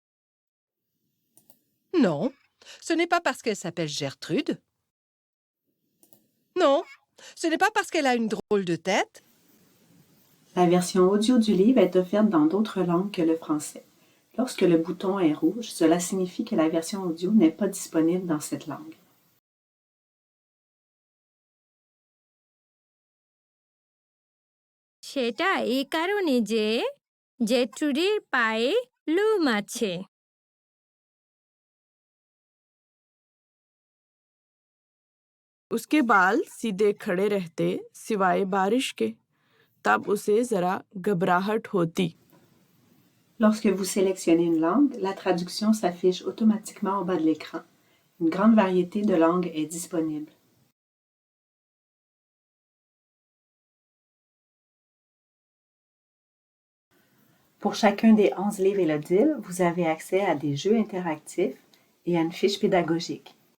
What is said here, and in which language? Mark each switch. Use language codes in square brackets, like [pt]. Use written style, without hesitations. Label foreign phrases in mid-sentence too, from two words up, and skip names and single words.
[fr] Non, ce n'est pas parce qu'elle s'appelle Gertrude. Non, ce n'est pas parce qu'elle a une drôle de tête. La version audio du livre est offerte dans d'autres langues que le français. Lorsque le bouton est rouge, cela signifie que la version audio n'est pas disponible dans cette langue. [bn] সেটা এই কারণে যে জেট্রুডির পায়ে লোম আছে। [hi] उसके बाल सीधे खड़े रहते सिवाय बारिश के, तब उसे जरा घबराहट होती। [fr] Lorsque vous sélectionnez une langue, la traduction s'affiche automatiquement au bas de l'écran. Une grande variété de langues est disponible. Pour chacun des 11 livres Élodie, vous avez accès à des jeux interactifs et à une fiche pédagogique.